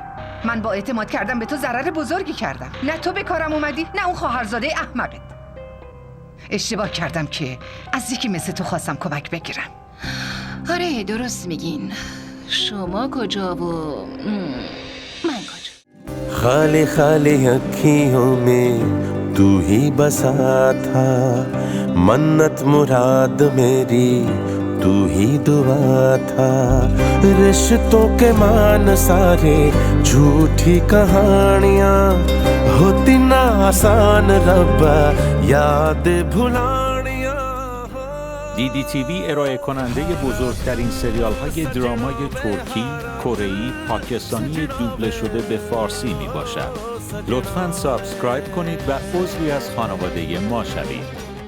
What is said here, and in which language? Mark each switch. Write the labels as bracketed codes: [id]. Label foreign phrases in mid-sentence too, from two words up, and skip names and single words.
[fa] من با اعتماد کردم به تو ضرر بزرگی کردم. نه تو به کارم اومدی، نه اون خواهرزاده احمقت. اشتباه کردم که از یکی مثل تو خواستم کمک بگیرم. آره درست میگین. شما کجا و من کجا؟ [hi] खाली खाली अखियों में तू ही बसा था, मन्नत मुराद मेरी तू ही दुआ था. रिश्तों के मान सारे झूठी कहानियां होती ना आसान रब्बा याद भुलानियां. [fa] DDTV ارائه کننده بزرگترین سریال های درامای ترکی، کره‌ای، پاکستانی دوبله شده به فارسی می باشد. لطفاً سابسکرایب کنید و عضوی از خانواده ما شوید.